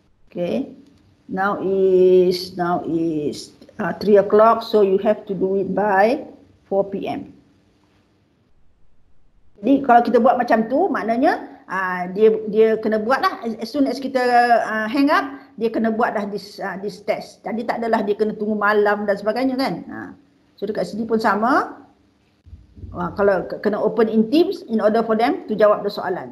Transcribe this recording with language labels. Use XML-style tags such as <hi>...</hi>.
<en>Okay, now is 3 o'clock, so you have to do it by 4 PM.</en> <ms>Jadi kalau kita buat macam tu, maknanya dia kena buat lah.</ms> <en>As soon as</en> <ms>kita</ms> <en>hang up,</en> <ms>dia kena buat dah</ms> <en>this test.</en> <ms>Jadi tak adalah dia kena tunggu malam dan sebagainya kan.</ms> <en>So</en> <ms>dekat sini pun sama. Kalau kena</ms> <en>open in Teams in order for them to</en> <ms>jawab</ms> <en>the</en> <ms>soalan.</ms>